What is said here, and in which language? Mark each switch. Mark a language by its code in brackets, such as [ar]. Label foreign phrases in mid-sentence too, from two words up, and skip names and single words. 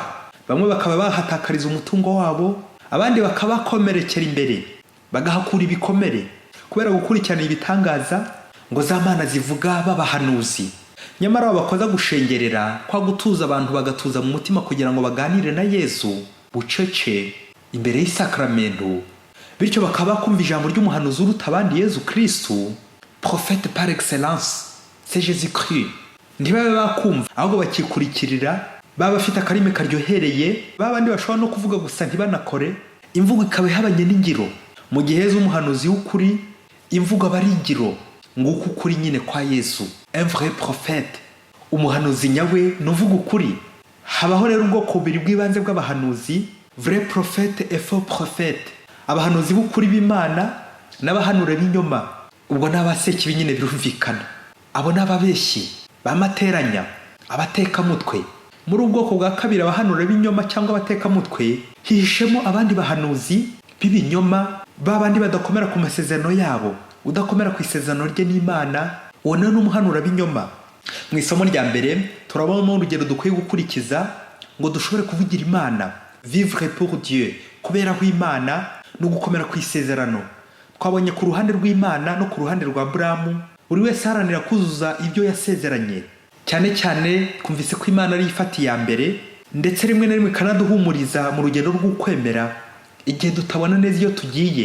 [rw] Bamwe bakaba bahatakariza umutungo wabo, abandi bakaba bakomerekera imbere bagahakura ibikomere kubera gukurikirana ibitangaza ngo za Mana zivuga b'abahanuzi. Nyamara bakoza gushengerera kwa gutuza abantu bagatuza mu mutima kugira ngo baganire na Yesu bucece imbere y'isakramento, bityo bakaba bakumva ijambo ry'umuhanuzi uruta abandi Yesu Kristo, [fr] prophète par excellence, c'est Jésus-Christ. [rw] Ntibabe bakumva ahubwo bakikurikirira, baba bafite akarimi karyohereye, babandi bashobora no kuvuga gusa ntibanakore, imvugo ikaba ihabanye n'ingiro. Mu gihe Yesu umuhanuzi w'ukuri, imvugo aba ari ingiro, nguko ukuri nyine kwa Yesu, [fr] un vrai prophète. [rw] Umuhanuzi nyawe nuvuga ukuri. Habaho rero ubwoko bubiri bw'ibanze bw'abahanuzi, [fr] vrai prophète et faux prophète. [rw] Abahanuzi b'ukuri b'Imana n'abahanura b'inyoma. Ubwo n'abasekibi nyine birumvikana. Abo n'ababeshyi, bamateranya, abatekamutwe. Muri ubwoko bwa kabiri abahanura b'inyoma cyangwa abatekamutwe, hihishemo abandi bahanuzi b'ibinyoma, babandi badakomera ku masezerano yabo. Udakomera ku isezerano rye n'Imana, uwo ni umuhanura b'inyoma. Mu isomo rya mbere turabonamo urugero dukwiye gukurikiza ngo dushobore kuvugira Imana, [fr] vivre pour Dieu, [rw] kuberaho Imana no gukomera ku isezerano. Twabonye ku ruhande rw'Imana no ku ruhande rwa Aburahamu, buri wese aharanira kuzuza ibyo yasezeranye. Cyane cyane twumvise ko Imana ari ifata iya mbere, ndetse rimwe na rimwe ikanaduhumuriza mu rugendo rw'ukwemera igihe tutabona neza iyo tugiye.